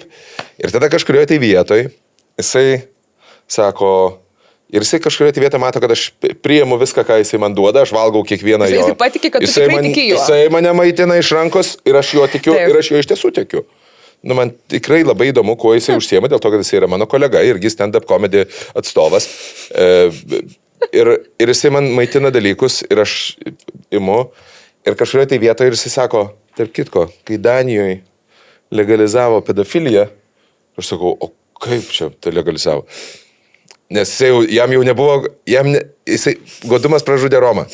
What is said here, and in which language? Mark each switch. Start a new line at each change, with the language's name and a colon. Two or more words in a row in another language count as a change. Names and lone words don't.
Lithuanian: Ir tada kažkurioje tai vietoje jisai sako, ir jisai kažkurioje tai vietoje mato, kad aš priimu viską, ką jisai man duoda, aš valgau kiekvieną jo. Jisai patikė, kad tu tikrai tiki juo. Jisai mane maitina iš rankos ir aš jo tikiu, ir aš jo iš tiesų tikiu. Nu, man tikrai labai įdomu, kuo jisai užsiema, dėl to, kad jisai yra mano kolega, irgi
English: stand-up comedy
Lithuanian: atstovas. Ir jisai man maitina dalykus ir aš imu. Ir kažkurioje tai vietoje jisai sako, tarp kitko, kai Danijoje legalizavo pedofiliją, aš sakau, o kaip čia tai legalizavo? Nes jam jau nebuvo, jisai godumas pražudė Romą.